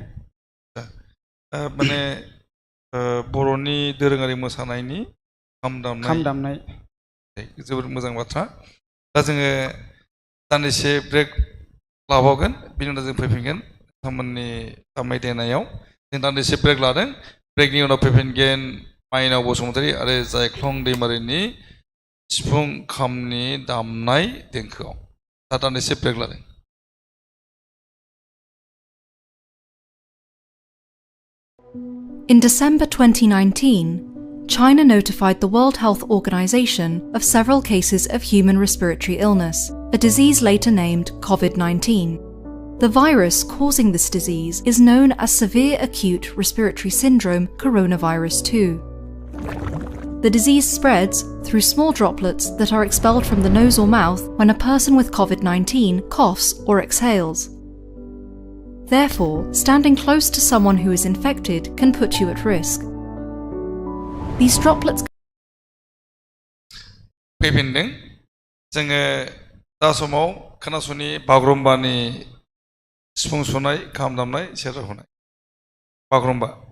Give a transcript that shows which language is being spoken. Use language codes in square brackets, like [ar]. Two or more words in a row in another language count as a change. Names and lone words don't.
[brx] माने बर'नि दोरोङारि मोसानायनि खाम दामनाय जोबोद मोजां बाथ्रा दा जोङो दान्दिसे ब्रेक लाबावगोन बिनि उनाव जों फैफिनगोन नोंथांमोननि दामनाय देनायाव जों दान्दिसे ब्रेक लादों ब्रेकनि उनाव फैफिनगोन माइनाव बसुमतारी आरो जायख्लं दैमारिनि सिफुं खामनि दामनाय देंखोआव दा दान्दिसे ब्रेक लादों [en] In December 2019, China notified the World Health Organization of several cases of human respiratory illness, a disease later named COVID-19. The virus causing this disease is known as severe acute respiratory syndrome coronavirus 2. The disease spreads through small droplets that are expelled from the nose or mouth when a person with COVID-19 coughs or exhales. Therefore, standing close to someone who is infected can put you at risk. These droplets [brx] फैफिनदों जोङो दा समाव खोनासंनि बागुरुम्बानि सिफुं सुनाय खाम दामनाय सेरजा हुनाय बागुरुम्बा